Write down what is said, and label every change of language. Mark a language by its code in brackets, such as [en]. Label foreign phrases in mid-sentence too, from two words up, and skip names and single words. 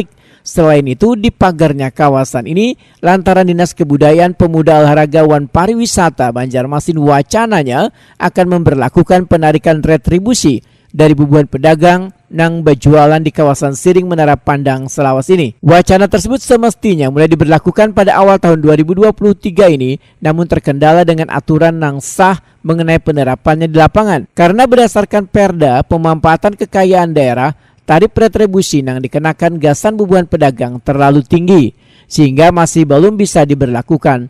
[id] Selain itu, di pagarnya kawasan ini lantaran Dinas Kebudayaan Pemuda Olahraga wan Pariwisata Banjarmasin wacananya akan memberlakukan penarikan retribusi dari bubuhan pedagang yang berjualan di kawasan Siring Menara Pandang Salawas ini. Wacana tersebut semestinya mulai diberlakukan pada awal tahun 2023 ini, namun terkendala dengan aturan yang sah mengenai penerapannya di lapangan. Karena berdasarkan Perda Pemanfaatan Kekayaan Daerah, tarif retribusi yang dikenakan gasan bubuhan pedagang terlalu tinggi, sehingga masih belum bisa diberlakukan.